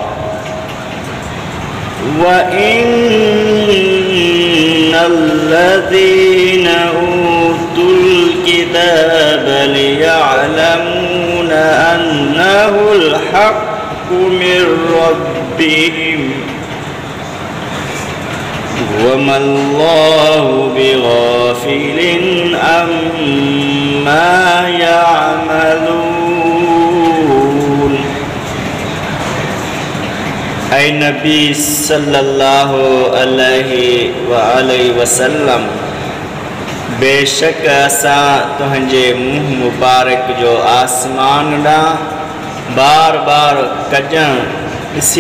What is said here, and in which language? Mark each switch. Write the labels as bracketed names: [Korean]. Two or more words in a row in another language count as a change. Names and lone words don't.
[Arabic] وإن الذين أوتوا الكتاب ليعلمون أنه الحق من ربهم وما الله بغافل عما يعملون [Sindhi] ऐं नबी [Arabic] صلى الله عليه وسلم [Sindhi] बेशक असां तुंहिंजे मुंह मुबारक जो आसमान ॾांहुं बार बार कजण ॾिसी